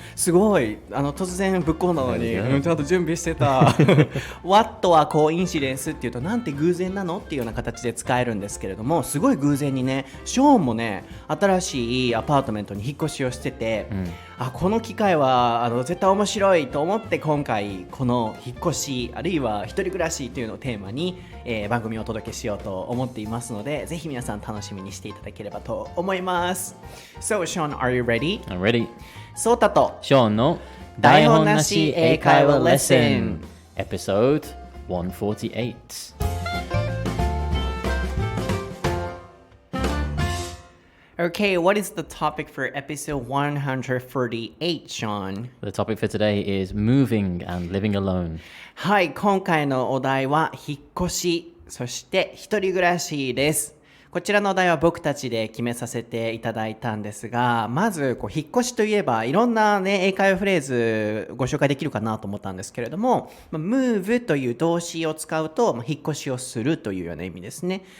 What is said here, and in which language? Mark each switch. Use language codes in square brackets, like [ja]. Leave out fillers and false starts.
[ja] すごい突然ぶっこんだのに、ちゃんと準備してたWhat はcoincidenceっていうとなんて偶然なのっていうような形で使えるんですけれども、すごい偶然にね、ショーンもね新しいアパートメントに引っ越しをしてて、この機会は絶対面白いと思って今回この引っ越しあるいは一人暮らしというのをテーマに、番組をお届けしようと思っていますので、ぜひ皆さん楽しみにしていただければと思います。 [en] So Sean, are you ready? I'm ready. [ja] ソータとショーンの台本なし英会話レッスン Episode 148. [en] Okay, what is the topic for episode 148, Sean? The topic for today is moving and living alone. [ja] はい、今回のお題は引っ越し、そして一人暮らしです。こちらのお題は僕たちで決めさせていただいたんですが、まず引っ越しといえばいろんなね英会話フレーズご紹介できるかなと思ったんですけれども、move という動詞を使うと引っ越しをするというような意味ですね。